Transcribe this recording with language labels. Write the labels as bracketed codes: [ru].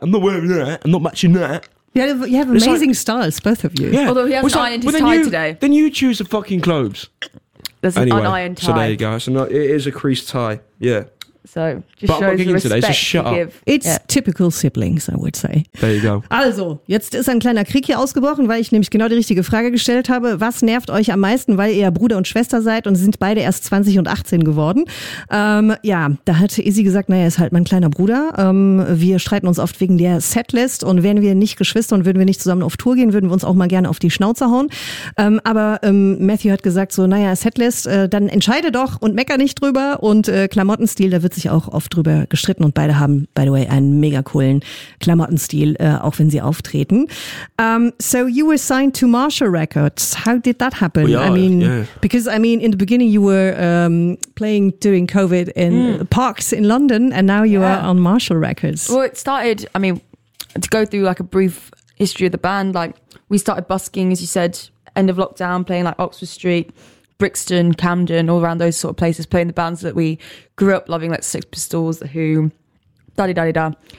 [en] I'm not wearing that. I'm not matching that. You have amazing styles, both of you. Yeah. Although he hasn't ironed his tie today. Then you choose the fucking clothes. There's anyway, an unironed tie. So there you go. So no, it is a creased tie. Yeah. So, just shows respect today, so shut up. It's typical siblings, I would say. There you go. [de] Also, jetzt ist ein kleiner Krieg hier ausgebrochen, weil ich nämlich genau die richtige Frage gestellt habe. Was nervt euch am meisten, weil ihr Bruder und Schwester seid und sind beide erst 20 und 18 geworden? Ja, da hat Izzy gesagt, naja, ist halt mein kleiner Bruder. Wir streiten uns oft wegen der Setlist und wären wir nicht Geschwister und würden wir nicht zusammen auf Tour gehen, würden wir uns auch mal gerne auf die Schnauze hauen. Aber Matthew hat gesagt, so, naja, Setlist, dann entscheide doch und mecker nicht drüber und Klamottenstil, da wird sich auch oft drüber gestritten und beide haben, [en] by the way, [de] einen mega coolen Klamottenstil, auch wenn sie auftreten. [en] So you were signed to Marshall Records. How did that happen? Because in the beginning you were playing during COVID in parks in London and now you are on Marshall Records. Well, it started, I mean, to go through like a brief history of the band, like we started busking, as you said, end of lockdown, playing like Oxford Street, Brixton, Camden, all around those sort of places, playing the bands that we grew up loving, like Sex Pistols, The Who, da da da da.